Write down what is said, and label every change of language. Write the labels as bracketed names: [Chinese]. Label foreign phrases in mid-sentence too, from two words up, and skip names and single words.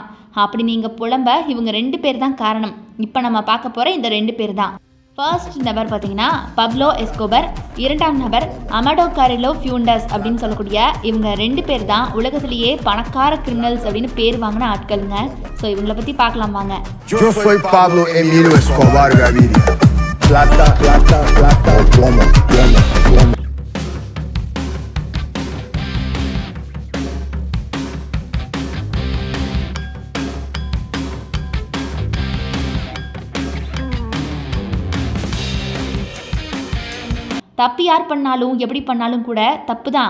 [Tamil] அப்படி நீங்கள் புலம்ப இவங்க 2 பேர் தான் காரணம். இப்போ நம்ம பார்க்க போகிற இந்த 2 பேர் தான். ஃபர்ஸ்ட் நபர் பார்த்தீங்கன்னா பப்லோ எஸ்கோபர், 2ஆம் நபர் அமடோ காரிலோ ஃபியூண்டஸ் அப்படின்னு சொல்லக்கூடிய இவங்க 2 பேர் தான் உலகத்திலேயே பணக்கார கிரிமினல்ஸ் அப்படின்னு பேர் வாங்கின ஆட்களுங்க. ஸோ இவங்களை பற்றி பார்க்கலாம் வாங்க. [Spanish] Yo soy Pablo Emilio Escobar Gaviria. Plata, plata, plata, plomo, plomo, plomo. [Tamil] தப்பு யார் பண்ணாலும் எப்படி பண்ணாலும் கூட தப்பு தான்.